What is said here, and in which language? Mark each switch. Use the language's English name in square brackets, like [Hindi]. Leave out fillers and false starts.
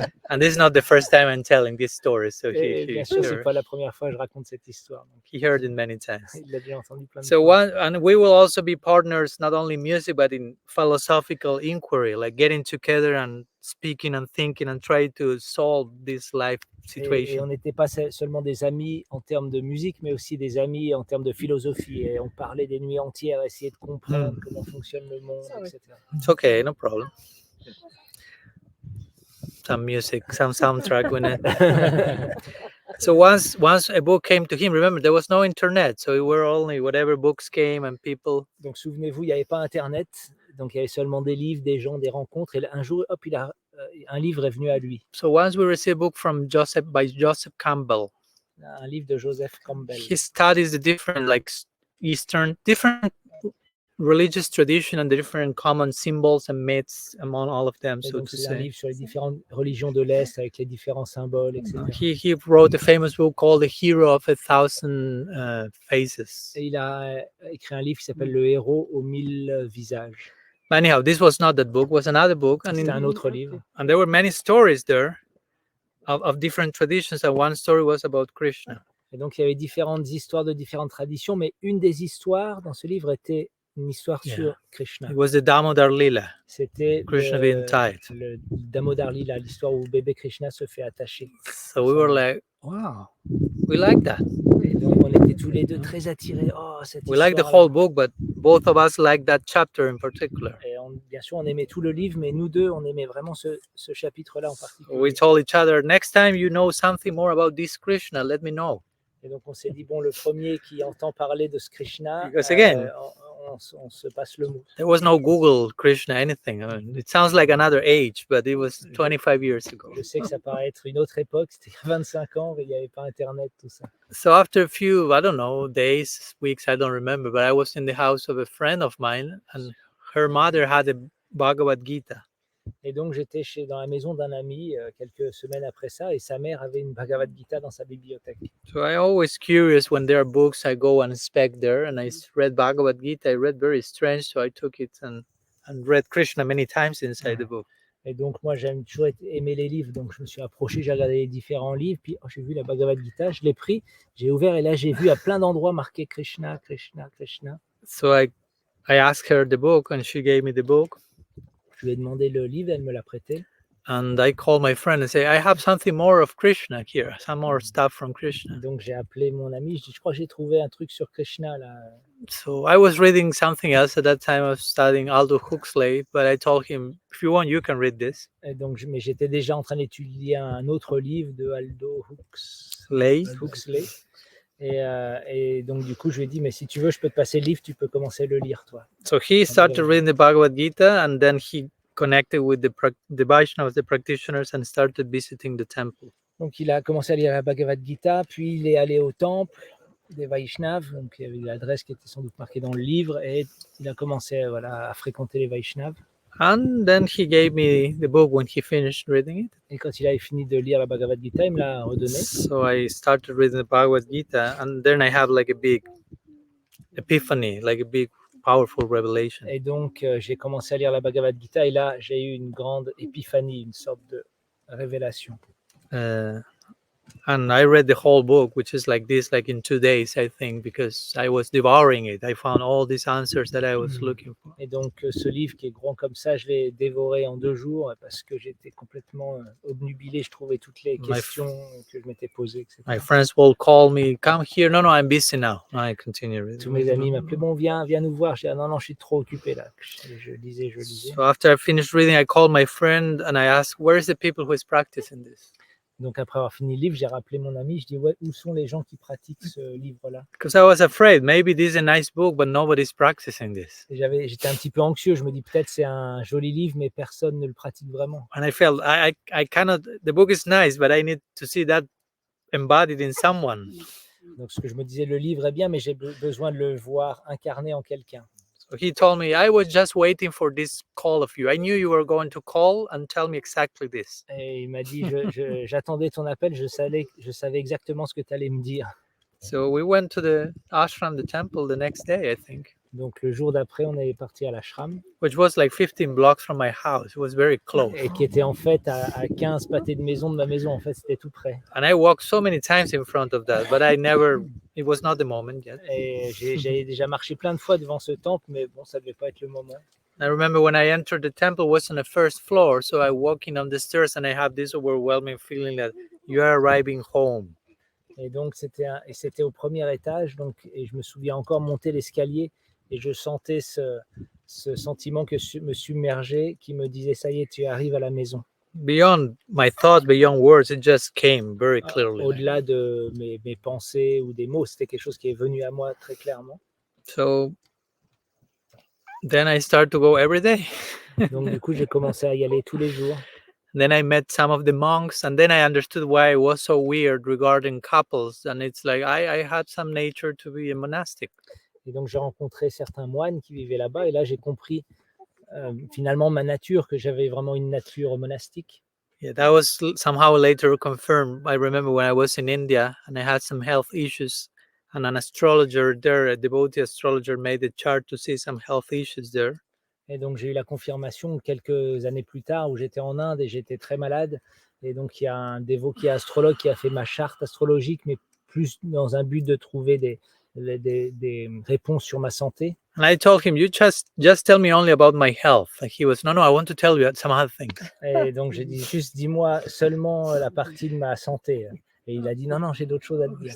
[English] And this is not the first time I'm telling this story. So [French] Et bien sûr, c'est pas la première fois que je raconte cette histoire. Donc, [English] he heard it many times. [French] il l'a déjà entendu plein de [English] So [French] fois. [English] and we will also be partners not only in music but in philosophical inquiry, like getting together and speaking and thinking and try to solve this life [French] Et on [English] situation. [French] n'était pas seulement des amis en termes de musique, mais aussi des amis en termes de philosophie. Et on parlait des nuits entières, essayer de comprendre comment fonctionne le monde, etc. [English] It's okay, no problem. Some music, some soundtrack when it. So once a book came to him, remember there was no internet, so we were only whatever books came and people. [French] Donc souvenez-vous, il n'y avait pas Internet, donc il y avait seulement des livres, des gens, des rencontres. Et un jour, hop, il a un livre est venu à lui, [English] So once we received a book from by Joseph Campbell. [French] un livre de Joseph Campbell. [English] He studies the different different religious tradition and the different common symbols and myths among all of them, [French] Et [English] so [French] donc [English] to [French] c'est un [English] say. [French] livre sur les différentes religions de l'Est avec les différents symboles, etc. [English] He wrote a famous book called The Hero of a Thousand Faces. [French] Et il a écrit un livre qui s'appelle Le héros aux 1000 visages. [English] But anyhow, this was not that book, it was another book. [French] C'était un autre livre. [English] And there were many stories there of different traditions, and one story was about Krishna. [French] Et donc il y avait différentes histoires de différentes traditions, mais une des histoires dans ce livre était une histoire [English] Yeah. [French] sur Krishna. [English] It was the Damodar Lila. [French] C'était [English] Krishna being tied. [French] le Damodar Lila, l'histoire où bébé Krishna se fait attacher. [English] So we were like, wow, we like that. [French] Et donc on était tous les deux très attirés. Oh, cette [English] We like the [French] histoire-là. [English] whole book, but both of us like that chapter in particular. [French] Et bien sûr, on aimait tout le livre, mais nous deux, on aimait vraiment ce chapitre-là en particulier. [English] We told each other, next time you know something more about this Krishna, let me know. [French] Et donc on s'est dit, bon, le premier qui entend parler de ce Krishna, [English] Because again, [French] on se passe le mot. [English] There was no Google Krishna anything. I mean, it sounds like another age, but it was 25 years ago. [French] Je sais que ça paraît être une autre époque, c'était il y a 25 ans, mais il n'y avait pas Internet, tout ça. [English] So after a few, I don't know, days, weeks, I don't remember, but I was in the house of a friend of mine, and her mother had a Bhagavad Gita. [French] Et donc j'étais dans la maison d'un ami quelques semaines après ça, et sa mère avait une Bhagavad Gita dans sa bibliothèque. [English] So I always curious when there are books, I go and inspect there, and I read Bhagavad Gita. I read very strange, so I took it and read Krishna many times inside the book. [French] Et donc moi j'aime toujours aimer les livres, donc je me suis approché, j'ai regardé les différents livres, puis j'ai vu la Bhagavad Gita, je l'ai pris, j'ai ouvert et là j'ai vu à plein d'endroits marqué Krishna, Krishna, Krishna. [English] So I asked her the book, and she gave me the book. [French] Je lui ai demandé le livre, elle me l'a prêté. [English] And I called my friend and say, I have something more of Krishna here, some more stuff from Krishna. [French] Donc j'ai appelé mon ami, je dis, je crois que j'ai trouvé un truc sur Krishna là. [English] So I was reading something else at that time. I was studying Aldous Huxley, but I told him, if you want, you can read this. [French] Et donc, mais j'étais déjà en train d'étudier un autre livre de Aldous Huxley. Et donc du coup je lui ai dit, mais si tu veux je peux te passer le livre, tu peux commencer à le lire toi. [English] So he started reading the Bhagavad Gita, and then he connected with the Vaishnavas, the practitioners, and started visiting the temple. [French] Donc il a commencé à lire la Bhagavad Gita, puis il est allé au temple des Vaishnavas, donc il y avait l'adresse qui était sans doute marquée dans le livre, et il a commencé à fréquenter les Vaishnavas. [English] And then he gave me the book when he finished reading it. [French] Et quand il avait fini de lire la Bhagavad Gita, il me l'a redonné. [English] So I started reading the Bhagavad Gita, and then I have like a big epiphany, like a big powerful revelation. [French] Et donc j'ai commencé à lire la Bhagavad Gita, et là j'ai eu une grande épiphanie, une sorte de révélation. [English] And I read the whole book, which is like this, like in 2 days, I think, because I was devouring it. I found all these answers that I was looking for. [French] Et donc ce livre qui est grand comme ça, je l'ai dévoré en 2 jours parce que j'étais complètement obnubilé. Je trouvais toutes les questions que je m'étais posées, etc. [English] My friends will call me, come here. No, I'm busy now. I continue reading. [French] Tous mes amis m'appelaient, bon, viens nous voir. Je dis, non, je suis trop occupé là. Je lisais. [English] So after I finished reading, I called my friend and I asked, where is the people who is practicing this? [French] Donc après avoir fini le livre, j'ai rappelé mon ami. Je dis, ouais, où sont les gens qui pratiquent ce livre-là? [English] Because I was afraid, maybe this is a nice book, but nobody's practicing this. [French] J'étais un petit peu anxieux. Je me dis, peut-être c'est un joli livre, mais personne ne le pratique vraiment. [English] And I felt I cannot. The book is nice, but I need to see that embodied in someone. [French] Donc ce que je me disais, le livre est bien, mais j'ai besoin de le voir incarné en quelqu'un. [English] So he told me, I was just waiting for this call of you. I knew you were going to call and tell me exactly this. [French] Et il m'a dit, j'attendais ton appel, je savais exactement ce que tu allais me dire. [English] So we went to the ashram, the temple, the next day, I think. [French] Donc le jour d'après, on est parti à l'ashram. [English] Which was like 15 blocks from my house. It was very close. [French] Et qui était en fait à 15 pâtés de maison de ma maison. En fait, c'était tout près. [English] And I walked so many times in front of that, but it was not the moment yet. [French] Et j'ai déjà marché plein de fois devant ce temple, mais bon, ça devait pas être le moment. [English] I remember when I entered the temple, it was on the first floor. So I walking on the stairs and I have this overwhelming feeling that you are arriving home. [French] Et donc c'était au premier étage. Donc, et je me souviens encore monter l'escalier et je sentais ce sentiment que me submergeait, qui me disait, ça y est, tu arrives à la maison. [English] Beyond my thoughts, beyond words, it just came very clearly. [French] Au-delà de mes pensées ou des mots, c'était quelque chose qui est venu à moi très clairement. [English] So then I start to go every day. [French] Donc du coup, j'ai commencé à y aller tous les jours. [English] Then I met some of the monks, and then I understood why I was so weird regarding couples. And it's like I had some nature to be a monastic. [French] Et donc, j'ai rencontré certains moines qui vivaient là-bas, et là, j'ai compris finalement ma nature, que j'avais vraiment une nature monastique. [English] Yeah, that was somehow later confirmed. I remember when I was in India and I had some health issues, and an astrologer there, a devotee astrologer, made a chart to see some health issues there. [French] Et donc, j'ai eu la confirmation quelques années plus tard, où j'étais en Inde et j'étais très malade. Et donc, il y a un dévot qui est astrologue qui a fait ma charte astrologique, mais plus dans un but de trouver des réponses sur ma santé. [English] And I told him, you just tell me only about my health. Like he was, no, I want to tell you some other things. [French] Et donc, j'ai dit, juste dis-moi seulement la partie de ma santé. Et il a dit, non, j'ai d'autres choses à te dire.